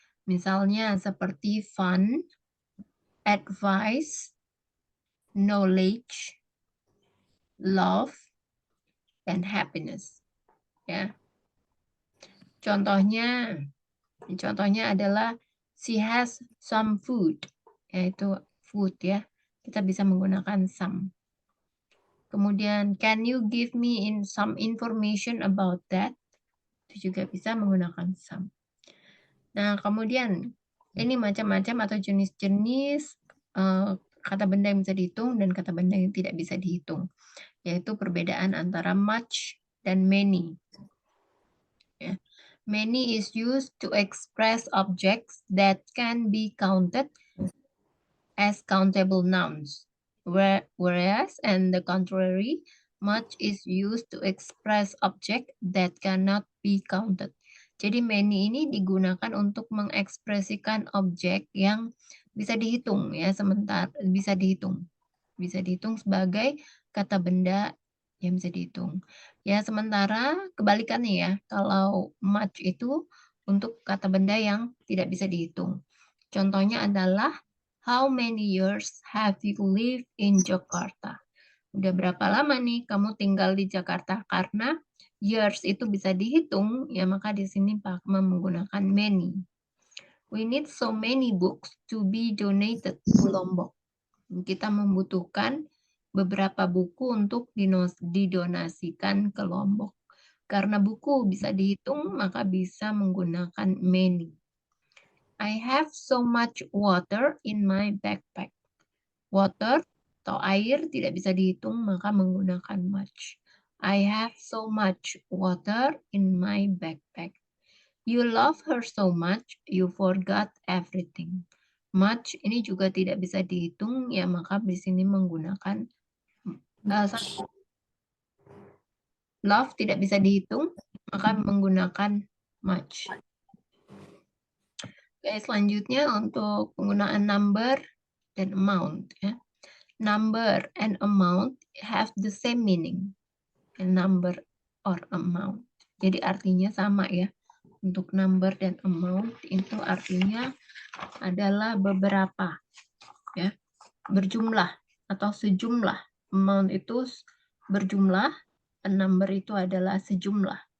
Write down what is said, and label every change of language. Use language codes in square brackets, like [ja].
[id] Misalnya seperti fun, advice, knowledge, love, dan happiness. Ya. Contohnya adalah [en] she has some food, yaitu food ya. [id] Kita bisa menggunakan some. [en] Kemudian, can you give me some information about that? [id] Itu juga bisa menggunakan some. Nah, kemudian ini macam-macam atau jenis-jenis kata benda yang bisa dihitung dan kata benda yang tidak bisa dihitung, yaitu perbedaan antara much dan many. Ya. [en] Many is used to express objects that can be counted as countable nouns, whereas and the contrary, much is used to express object that cannot be counted. [id] Jadi many ini digunakan untuk mengekspresikan objek yang bisa dihitung ya, sementara bisa dihitung sebagai kata benda yang bisa dihitung. Ya, sementara kebalikannya ya, kalau much itu untuk kata benda yang tidak bisa dihitung. Contohnya adalah [en] how many years have you lived in Jakarta? [id] Udah berapa lama nih kamu tinggal di Jakarta? Karena years itu bisa dihitung, ya maka di sini Pak menggunakan many. [en] We need so many books to be donated to Lombok. [id] Kita membutuhkan beberapa buku untuk didonasikan ke Lombok. Karena buku bisa dihitung, maka bisa menggunakan many. [en] I have so much water in my backpack. [id] Water atau air tidak bisa dihitung, maka menggunakan much. [en] I have so much water in my backpack. You love her so much, you forgot everything. [id] Much ini juga tidak bisa dihitung, ya maka di sini menggunakan love tidak bisa dihitung, maka menggunakan much. Oke, selanjutnya untuk penggunaan number dan amount. Ya. [en] Number and amount have the same meaning. Number or amount. [id] Jadi artinya sama ya. Untuk number dan amount itu artinya adalah beberapa. Ya. Berjumlah atau sejumlah. Amount itu berjumlah, a number itu adalah sejumlah.